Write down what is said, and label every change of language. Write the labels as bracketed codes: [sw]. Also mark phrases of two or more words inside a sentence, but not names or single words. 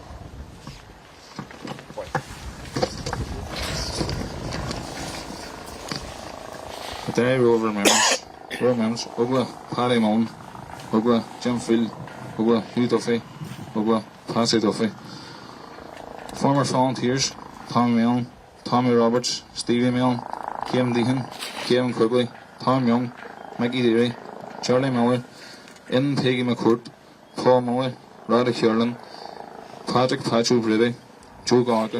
[en] The Derry Roll of Remembrance, Ogla, Paddy Mullen, Ogla, Jim Field, Ogla, Hugh Duffy, Ogla, Patsy Duffy. Former volunteers Tom Milne, Tommy Roberts, Stevie Milne, Kevin Deehan, Kevin Quigley, Tom Young, Mickey Deary, Charlie Miller, Ian Peggy McCourt, Paul Muller, Roddy Kierland, Patrick Patrick Brady, Joe Gallagher,